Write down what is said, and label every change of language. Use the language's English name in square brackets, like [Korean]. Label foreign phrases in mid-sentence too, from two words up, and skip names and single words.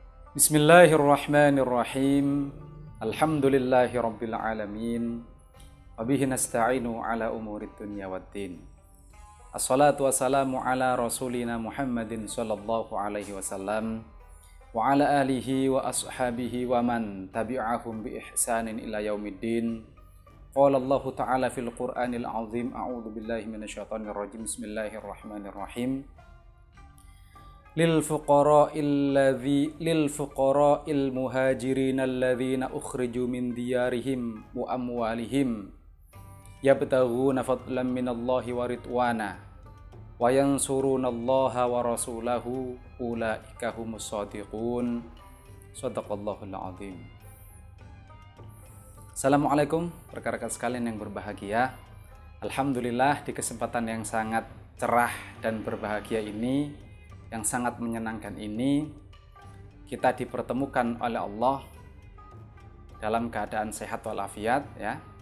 [Arabic] بسم الله الرحمن الرحيم. الحمد لله رب العالمين. وبه نستعين على أمور الدنيا والدين. الصلاة والسلام على رسولنا محمد صلى الله عليه وسلم وعلى آله وأصحابه ومن تبعهم بإحسان إلى يوم الدين. قال الله تعالى في القرآن العظيم. أعوذ بالله من الشيطان الرجيم. بسم الله الرحمن الرحيم. للفقراء المهاجرين الذين أخرجوا من ديارهم وأموالهم يبتغون فضلا من الله ورضوانا وينصرون الله ورسوله أولئك هم الصادقون. صدق الله العظيم. [Indonesian] Assalamualaikum rekan-rekan sekalian yang berbahagia. Alhamdulillah, di kesempatan yang sangat cerah dan berbahagia ini, yang sangat menyenangkan ini, kita dipertemukan oleh Allah dalam keadaan sehat walafiat, ya.